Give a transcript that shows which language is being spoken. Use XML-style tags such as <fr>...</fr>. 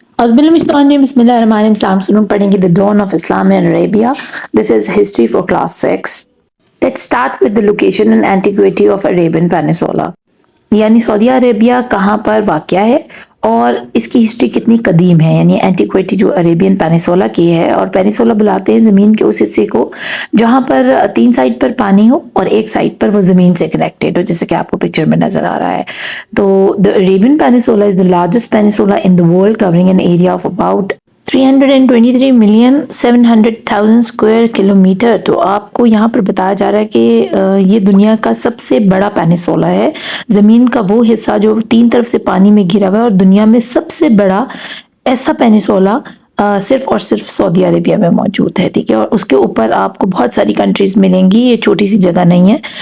<ar>أعوذ بالله من الشيطان الرجيم بسم الله الرحمن الرحيم</ar> <ur>سلام سنون پڑھیں گے</ur> <en>The Dawn of Islam in Arabia. This is history for class 6. Let's start with the location and antiquity of Arabian Peninsula.</en> <ur>یعنی سعودی عربیہ کہاں پر واقع ہے اور اس کی ہسٹری کتنی قدیم ہے، یعنی اینٹیکویٹی جو عربین پینیسولا کی ہے. اور پینیسولا بلاتے ہیں زمین کے اس حصے کو جہاں پر 3 سائڈ پر پانی ہو اور ایک سائڈ پر وہ زمین سے کنیکٹڈ ہو، جیسے کہ آپ کو پکچر میں نظر آ رہا ہے.</ur> <en>تو the Arabian Peninsula is the largest peninsula in the world, covering an area of about 323,700,000</en> <ur>square kilometre. تو آپ کو یہاں پر بتایا جا رہا ہے کہ یہ دنیا کا سب سے بڑا پینیسولا ہے، زمین کا وہ حصہ جو 3 طرف سے پانی میں گھرا ہوا ہے، اور دنیا میں سب سے بڑا ایسا پینیسولا صرف اور صرف سعودی عربیہ میں موجود ہے. ٹھیک ہے، اور اس کے اوپر آپ کو بہت ساری کنٹریز ملیں گی، یہ چھوٹی سی جگہ نہیں ہے.</ur>